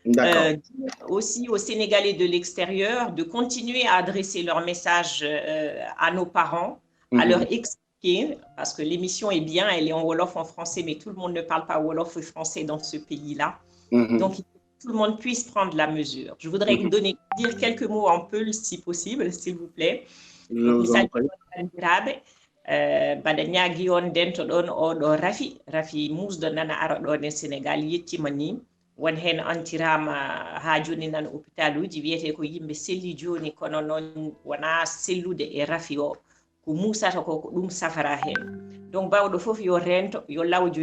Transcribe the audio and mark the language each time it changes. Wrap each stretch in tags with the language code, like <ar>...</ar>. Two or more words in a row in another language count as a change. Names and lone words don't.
<fr>Aussi aux Sénégalais de l'extérieur de continuer à adresser leur message à nos parents, à leur expliquer, parce que l'émission est bien, elle est en Wolof, en français, mais tout le monde ne parle pas Wolof ou français dans ce pays-là. Donc, il faut que tout le monde puisse prendre la mesure. Je voudrais dire quelques mots en Peul, si possible, s'il vous plaît.</fr> <ff>Bada ñaagi on dento ɗon oɗo rafi musdo nana ara ɗon e Sénégal yettima ni won hen antirama ha joni nan hôpital uji wiyete ko yimɓe selli joni kono noon wona sellude e rafi o ko musata ko ɗum safara hen donc bawɗo fof yo rento yo lawjo</ff>